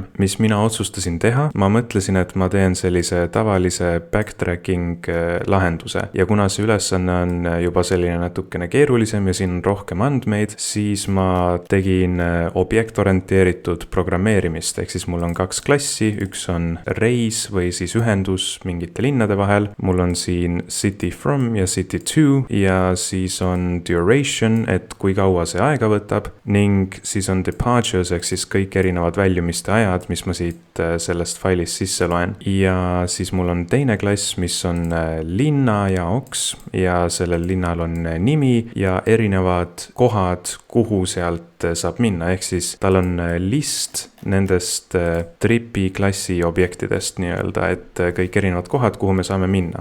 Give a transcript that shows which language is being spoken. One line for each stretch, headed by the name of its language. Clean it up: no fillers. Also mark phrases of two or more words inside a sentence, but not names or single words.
Estonian: Mis mina otsustasin teha, ma mõtlesin, et ma teen sellise tavalise backtracking lahenduse. Ja kuna see ülesanne on juba selline natukene keerulisem ja siin on rohkem andmeid, siis ma tegin objektorienteeritud programmeerimist, ehk siis mul on 2 klassi, üks on reis või siis ühendus mingite linnade vahel, mul on siin
English: city from
Estonian: ja
English: city to
Estonian: ja siis on duration, et kui kaua see aega võtab ning siis on departures, ehk siis kõik erinevad väljumiste ajad, mis ma siit sellest failist sisse loen. Ja siis mul on teine klass, mis on linna jaoks ja sellel linnal on nimi ja erinevad kohad, kuhu sealt saab minna, ehk siis tal on list nendest tripi klassi objektidest nii-öelda, et kõik erinevad kohad, kuhu me saame minna.